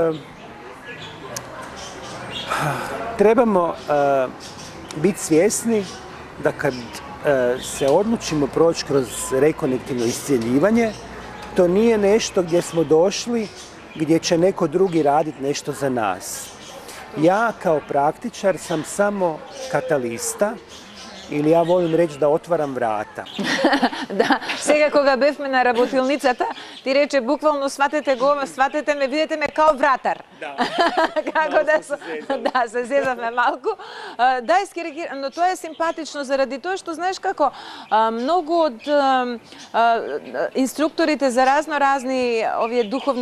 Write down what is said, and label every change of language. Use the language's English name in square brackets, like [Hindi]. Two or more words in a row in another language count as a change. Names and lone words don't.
[Croatian] trebamo biti svjesni da kad se odlučimo proći kroz rekonektivno iscjeljivanje, to nije nešto gdje smo došli, gdje će neko drugi raditi nešto za nas. Ja kao praktičar sam samo katalista, ili ja volim reći da otvaram vrata. [Macedonian] Да, сега кога бевме на работилницата, ти рече буквално сватете ме, видете ме као вратар. Да. Како да се зезавме малку. Да, искеригирам, но тоа е симпатично заради тоа што знаеш како многу од инструкторите за разни овие духовни